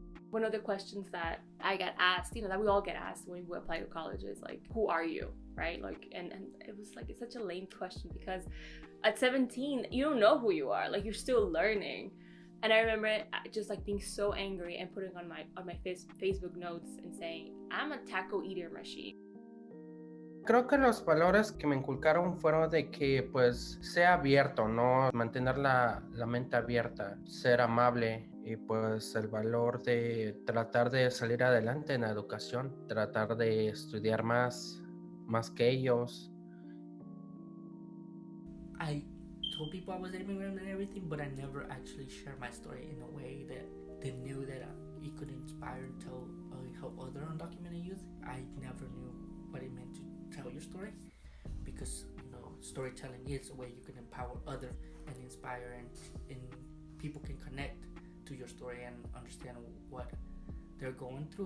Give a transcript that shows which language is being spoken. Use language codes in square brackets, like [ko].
[en] One of the questions that I get asked, that we all get asked when we apply to college is, like, who are you, right? Like, and it was like, it's such a lame question because at 17, you don't know who you are. Like, you're still learning. And I remember just, like, being so angry and putting on my Facebook notes and saying, I'm a taco eater machine. [es] Creo que los valores que me inculcaron fueron de que, pues, sea abierto, ¿no? Mantener la mente abierta, ser amable y, pues, el valor de tratar de salir adelante en la educación, tratar de estudiar más que ellos. [en] I told people I was immigrant and everything, but I never actually shared my story in a way that they knew that it could inspire and help other undocumented youth. I never knew what it meant to tell your story, because storytelling is a way you can empower others and inspire, and people can connect to your story and understand what they're going through.